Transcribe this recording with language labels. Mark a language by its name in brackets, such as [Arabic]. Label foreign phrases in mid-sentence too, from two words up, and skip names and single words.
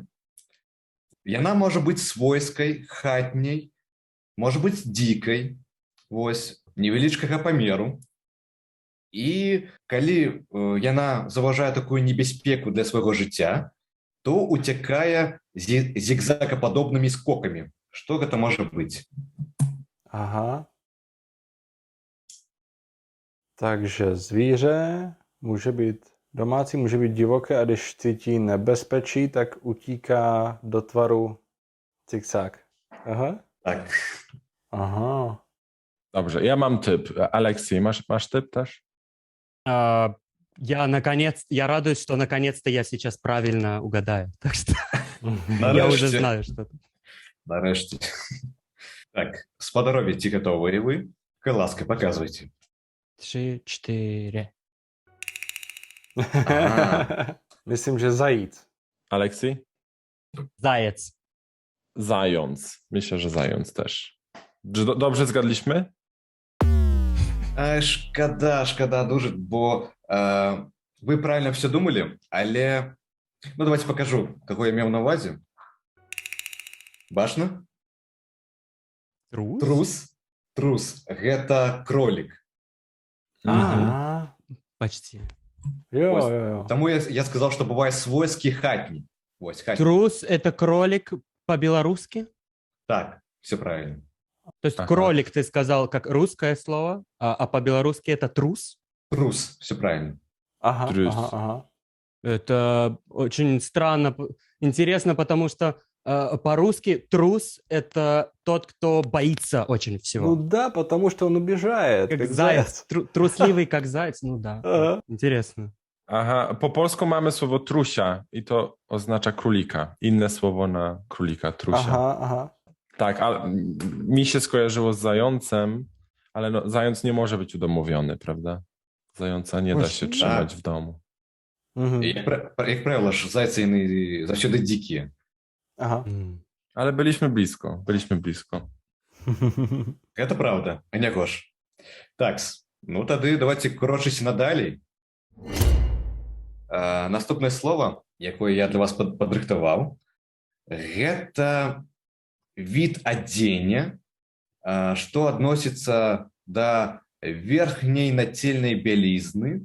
[Belarusian] Яна можа быць свойскай, хатняй, можа быць дзікай, вось, невялічкага памеру. І калі яна заўважае такую небяспеку для свайго жыцця, то уцякае зігзагападобнымі скокамі. Што гэта можа быць? Aha. [Czech] Takže zvíře může být domácí, může být divoké a když cítí nebezpečí, tak utíká do tvaru zigzag. Aha. [Belarusian] Так, Aha. [Polish] Dobrze, ja mam typ. Aleksiej, masz typ też? [Russian] Я радуюсь, что наконец-то я сейчас правильно угадаю. Так что я [Ukrainian] Нарешті. [Russian] уже знаю что-то. [Belarusian] нарэшце. Так, спадарове, ці гатовыя вы? Ласка, паказвайце. 3, 4. Aha. [Czech] Myslím, že zajíc. Aleksiej? [Russian] Заяц. [Polish] Zając. Myślę, że zając też. Czy dobrze zgadliśmy? [Belarusian] Шкада дуже, бо [Russian] вы правильно все [Belarusian] думалі, але ну [Russian] давайте покажу, [Belarusian] каго я меў на увазе. Бачна? Трус? Трус. Гэта кролік. Aha. [Russian] Почти. [Czech] Jo, [Ukrainian] Ось. [Czech] jo, jo. [Belarusian] Таму я сказал, што бывае свойскі хатні. Вось, хатні. [Russian] Трус — это кролик по-белорусски? Так, все правильно. То есть Ага. кролик ты сказал как русское слово, а по-белорусски это трус? Трус, все правильно. Aha, [Czech] Trus. aha, aha. [Russian] Это очень странно, интересно, потому что по-русски трус — это тот, кто боится очень Ну всего. да, потому что он убежает, Как как заяц, трусливый как заяц, ну да. Ага. Интересно. [Polish] Aha, po polsku mamy słowo trusia i to oznacza królika. Inne słowo na królika, trusia. Aha, aha. Tak, ale mi się skojarzyło z zającem, ale no, zając nie może być udomowiony, prawda? Zająca nie da się Właśnie. trzymać w domu. Mhm. [Belarusian] Як правило ж, зайцы яны заўсёды дзікія. Aha. [Polish] Ale byliśmy blisko, byliśmy blisko. [Belarusian] Гэта праўда, а не гош. Такс, ну тады давайте крочыць надалей. Наступнае слово, якое я для вас падрыхтаваў, гэта від адзення, што адносіцца да верхняй нацельнай бялізны.